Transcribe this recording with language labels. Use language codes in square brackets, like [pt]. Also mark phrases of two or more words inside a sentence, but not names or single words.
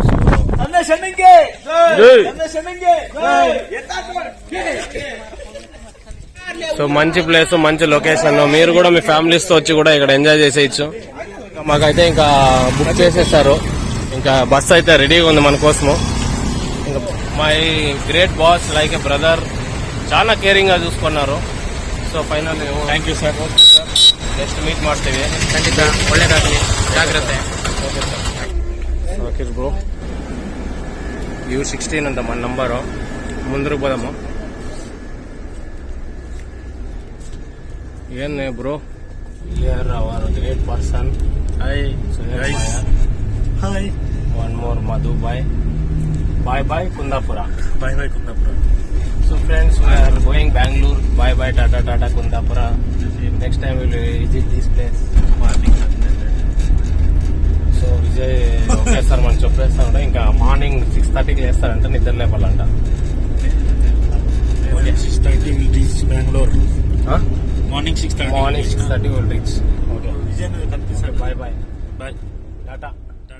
[te] సో మంచి ప్లేస్, మంచి లొకేషన్. మీరు కూడా మీ ఫ్యామిలీస్ తో వచ్చి కూడా ఇక్కడ ఎంజాయ్ చేసేయచ్చు. మాకైతే ఇంకా బుక్ చేసేసారు, ఇంకా బస్ అయితే రెడీగా ఉంది మన కోసము. ఇంకా [en] my great boss like a brother, [te] చాలా కేరింగ్ గా చూసుకున్నారు. [kn] సో [en] final thank you sir. [kn] ಓಕೆ ಸರ್, [en] next meet [kn] ಮಾಡ್ತೇವೆ ಖಂಡಿತ. ಒಳ್ಳೆಯದಾಗಲಿ, ಜಾಗ್ರತೆ. ಓಕೆ ಸರ್. ಓಕೆ ಬ್ರೋ, U16 ಅಂತ [te] మన నంబరు. ముందుకు పోదాము. ఏం బ్రో, [en] here our great person. hi hi. one more మధు బాయ్. bye bye కుందాపురా. bye bye కుందాపురా. So friends, we are going Bangalore. Bye bye, Tata Tata Kundapura. Next time we will visit this place. [te] సో విజయ్ ఒకేసారి మనం చెప్పేస్తామంటే ఇంకా మార్నింగ్ 6:30కి వేస్తారంట, నిద్ర లేపాలంట. [en] 6:30 will reach Bangalore. Morning 6:30 will reach. Okay. Bye bye. Bye. Tata.